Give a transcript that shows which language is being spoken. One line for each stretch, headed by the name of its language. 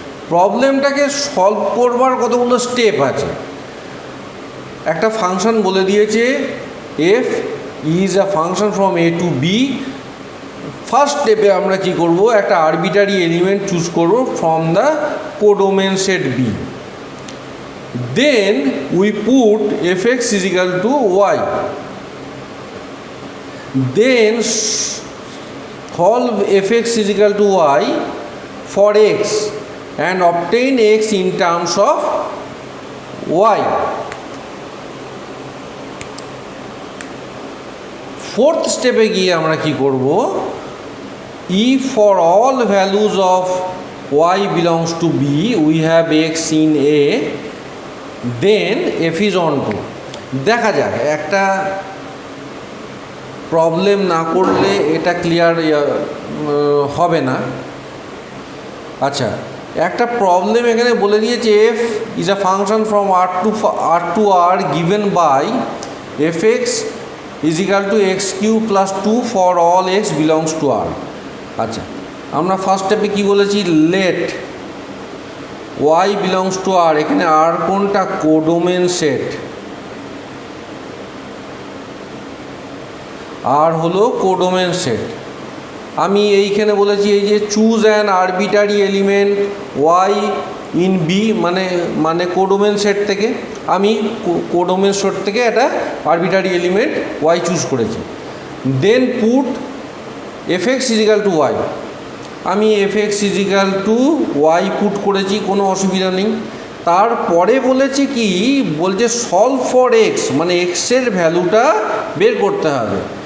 Bangla: প্রবলেমটাকে solve করবার কতগুলো step আছে। একটা ফাংশন বলে দিয়েছে
English: F is a function from A to B.
Bangla: First স্টেপে আমরা কি করব, একটা আরবিটারি এলিমেন্ট চুজ করব
English: From the codomain set B. Then we put fx is equal to y. Then solve fx is equal to y for x and obtain x in terms of y. Fourth
Bangla: স্টেপে গিয়ে আমরা কি করব,
English: if for all values of y belongs to b we have x in a, then f is onto.
Bangla: দেখা যাক, একটা problem না করলে এটা ক্লিয়ার হবে না। আচ্ছা, একটা প্রবলেম এখানে বলে দিয়েছে
English: F is a function from R to R given by f x is equal to x cube plus 2 for all x belongs to R.
Bangla: আচ্ছা, আমরা ফার্স্ট স্টেপে কী বলেছি,
English: লেট y belongs to r।
Bangla: এখানে r কোনটা, codomain set. r হলো codomain set. আমি এইখানে বলেছি এই যে
English: choose an arbitrary element y in B,
Bangla: মানে কোডোমেন সেট থেকে আমি কোডোমেন সেট থেকে একটা আরবিটারি এলিমেন্ট y চুজ করেছি।
English: Then put fx is equal to y।
Bangla: আমি
English: fx is equal to y
Bangla: put করেছি, কোনো অসুবিধা নেই। তারপরে বলেছে কি, বলছে
English: solve for x,
Bangla: মানে এক্সের ভ্যালুটা বের করতে হবে।